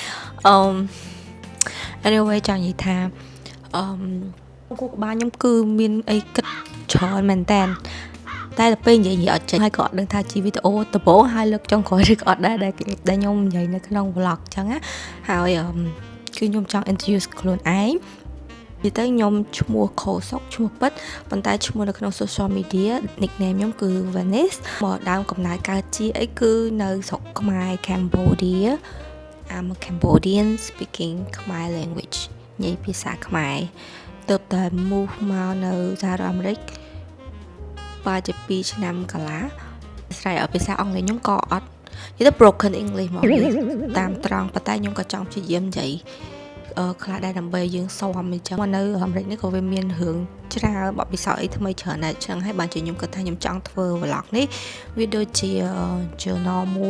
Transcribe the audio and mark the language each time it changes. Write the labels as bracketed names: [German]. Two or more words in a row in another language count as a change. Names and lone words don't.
[Khmer] anyway ចង់និយាយថាគូក្បាលខ្ញុំគឺមានអីគិតច្រើនមែនតើតែដល់ពេលនិយាយអត់ចេញហើយក៏អត់ដឹងថាជាវីដេអូដំបូងហើយលើកចុងក្រោយឬក៏អត់ដែរដែលខ្ញុំនិយាយនៅក្នុង vlog អញ្ចឹងណាហើយគឺខ្ញុំចង់ introduce ខ្លួនឯងនិយាយទៅខ្ញុំឈ្មោះខូសុកឈ្មោះពិតប៉ុន្តែឈ្មោះនៅក្នុង [English] social media nickname [Khmer] ខ្ញុំគឺ Venice មកដើមកំណើតកើតជាអីគឺនៅស្រុកខ្មែរ Cambodia [English] I'm a Cambodian speaking Khmer language [Khmer] និយាយភាសា ខ្មែរទើបតែ move មកនៅសហរដ្ឋអាមេរិកប្រហែលជា2ឆ្នាំកន្លះស្រ័យភាសាអង់គ្លេសខ្ញុំក៏អត់និយាយទៅ [English] broken English [Khmer] មកតាមត្រង់ប៉ុន្តែខ្ញុំក៏ចង់ព្យាយាមនិយាយខ្លះដែរដើម្បីយើងសមអញ្ចឹងមកនៅអាមេរិកនេះក៏វាមានរឿងច្រើនបទពិសោធន៍អីថ្មីច្រើនដែរអញ្ចឹងហើយបានជាខ្ញុំគិតថាខ្ញុំចង់ធ្វើ vlog នេះវាដូចជា journal មួយ